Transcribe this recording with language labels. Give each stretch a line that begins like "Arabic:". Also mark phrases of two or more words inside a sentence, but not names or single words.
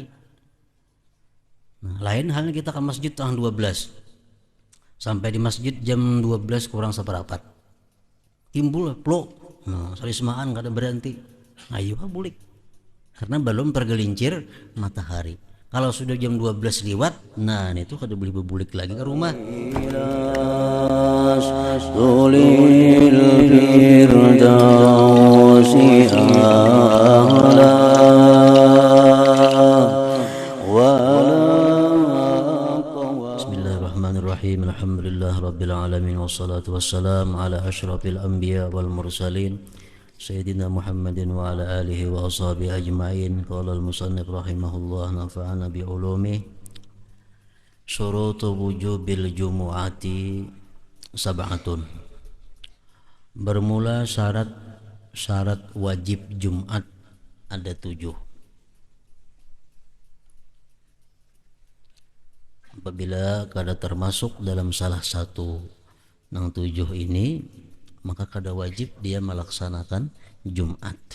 Banjar: Nah, lain halnya kita ke masjid tanggal 12, sampai di masjid jam 12 kurang seperempat, timbul plok. Nah, salismaan kada berhenti, ayo bulik, karena belum tergelincir matahari. Kalau sudah jam 12 lewat, nah itu kada boleh berbulik lagi ke rumah.
Arabic: بسم الله الرحمن الرحيم. الحمد لله رب العالمين والصلاة والسلام على أشرف الأنبياء والمرسلين سيدنا محمد وعلى آله وأصحابه أجمعين. قال المصنف رحمه الله نفعنا بعلومه. شروط وجوب الجمعة سبعة.
Banjar: Bermula syarat wajib Jumat ada 7. Apabila kada termasuk dalam salah satu nang 7 ini, maka kada wajib dia melaksanakan Jumat.